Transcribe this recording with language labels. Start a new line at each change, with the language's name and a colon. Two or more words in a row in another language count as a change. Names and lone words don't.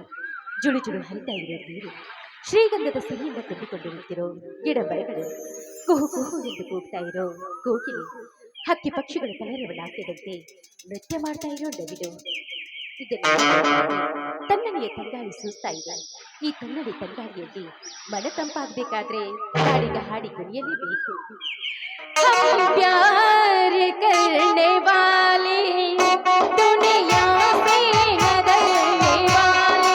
Kannada: ಜುಳು ಜುಳು ಹರಿತಾ ಇರೋ ನೀರು, ಶ್ರೀಗಂಧದ ಸಿಹಿಯಿಂದ ತುಂಬಿಕೊಂಡು ನಿಂತಿರೋ ಗಿಡ ಮರಗಳು, ಕುಹು ಕುಹು ಎಂದು ಕೂಗ್ತಾ ಇರೋ ಕೋಗಿಲೆ, ಹಕ್ಕಿ ಪಕ್ಷಿಗಳ ಕಲರವಲಾಗ್ಯದಂತೆ ನೃತ್ಯ ಮಾಡ್ತಾ ಇರೋ ನವಿಲು, ಇದೆಲ್ಲ ತಣ್ಣನೆಯ ತಂಗಾಳಿ ಸೂಸ್ತಾ ಇದೆ. ಈ ತಣ್ಣನೆ ತಂಗಾಳಿಯಲ್ಲಿ ಮನ ತಂಪಾಗಬೇಕಾದ್ರೆ ಹಾಡಿಗ ಹಾಡಿ ಕುಣಿಯಲೇಬೇಕು.
Hindi: हम प्यार करने वाले दुनिया से न डरने वाले,